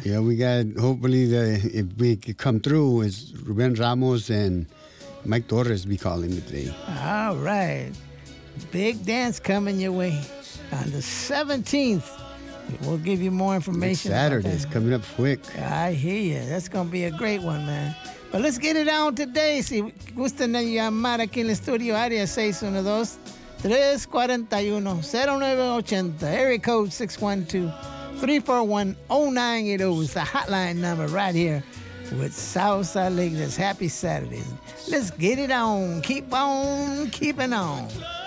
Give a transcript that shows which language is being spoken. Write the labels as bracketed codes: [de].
[en] Yeah, we got, hopefully, if we come through, is Ruben Ramos and Mike Torres be calling today. All right. Big dance coming your way on the 17th. We'll give you more information. It's Saturday. It's coming up quick. I hear you. That's going to be a great one, man. But let's get it on today. [es] Si gustan llamar aquí en el estudio, área 612-341-0980. [en] Area code 612-341-0980. It's the hotline number right here with Salsa Alegres. Happy Saturday. Let's get it on. Keep on keeping on.